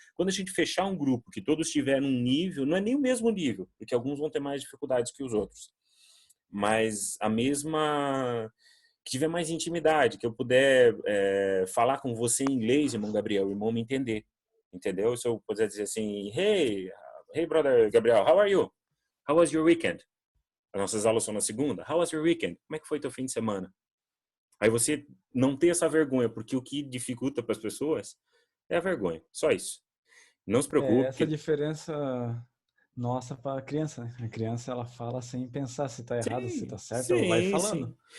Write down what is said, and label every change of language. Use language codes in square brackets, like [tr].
[pt] Quando a gente fechar um grupo que todos estiverem num nível, não é nem o mesmo nível, porque alguns vão ter mais dificuldades que os outros, mas a mesma, que tiver mais intimidade, que eu puder falar com você em inglês, irmão Gabriel, o irmão me entender, entendeu? Se eu puder dizer assim, [en] hey brother Gabriel, how are you? How was your weekend? [pt] As nossas aulas são na segunda. [en] How was your weekend? [pt] Como é que foi teu fim de semana? Aí você não ter essa vergonha, porque o que dificulta para as pessoas é a vergonha, só isso. Não se preocupe. Essa diferença nossa para a criança, né? A criança, ela fala sem pensar se está errado, se está certo, ela vai falando. Sim.